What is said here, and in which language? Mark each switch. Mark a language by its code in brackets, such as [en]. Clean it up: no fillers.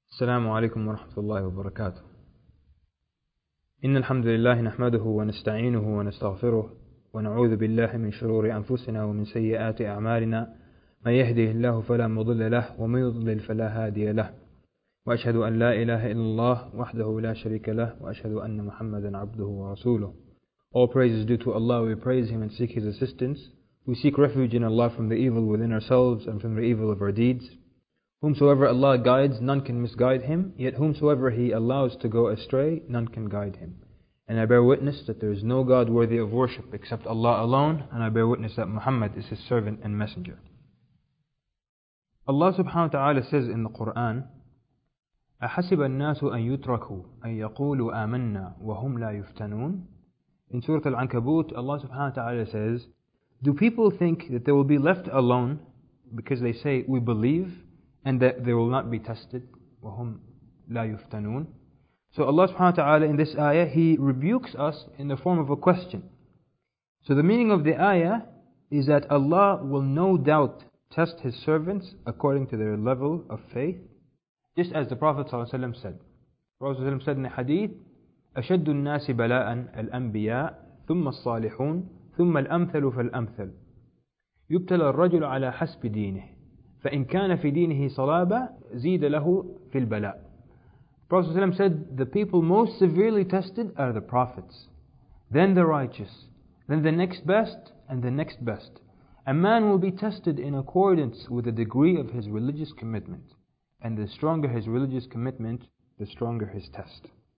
[ar] السلام عليكم ورحمة الله وبركاته. إن الحمد لله نحمده ونستعينه ونستغفره ونعوذ بالله من شرور أنفسنا ومن سيئات أعمالنا، من يهده الله فلا مضل له ومن يضلل فلا هادي له، وأشهد أن لا إله إلا الله وحده لا شريك له وأشهد أن محمدا عبده ورسوله. [en] All praise is due to Allah, we praise Him and seek His assistance. We seek refuge in Allah from the evil within ourselves and from the evil of our deeds. Whomsoever Allah guides, none can misguide him, yet whomsoever he allows to go astray, none can guide him. And I bear witness that there is no God worthy of worship except Allah alone, and I bear witness that Muhammad is his servant and messenger. Allah subhanahu wa ta'ala says in the Qur'an, أَحَسِبَ النَّاسُ أَن يُتْرَكُوا أَن يَقُولُوا آمَنَّا وَهُمْ لَا يُفْتَنُونَ. In Surah Al-Ankabut, Allah subhanahu wa ta'ala says, do people think that they will be left alone because they say, we believe, and that they will not be tested? [ar] وَهُمْ لَا يُفْتَنُونَ. [en] So Allah subhanahu wa ta'ala in this ayah, He rebukes us in the form of a question. So the meaning of the ayah is that Allah will no doubt test His servants according to their level of faith, just as the Prophet sallallahu alayhi wa sallam said. [ar] Prophet sallallahu alayhi wa sallam said in the hadith, أَشَدُّ النَّاسِ بَلَاءً الْأَنْبِيَاءُ ثُمَّ الصَّالِحُونَ ثُمَّ الْأَمْثَلُ فَالْأَمْثَلُ يُبْتَلَى الرَّجُلُ عَلَى حَسْبِ دِينِهِ فَإِنْ كَانَ فِي دِينِهِ صَلَابًا زِيدَ لَهُ فِي الْبَلَاءِ. [en] Prophet ﷺ said, the people most severely tested are the prophets, then the righteous, then the next best, and the next best. A man will be tested in accordance with the degree of his religious commitment. And the stronger his religious commitment, the stronger his test.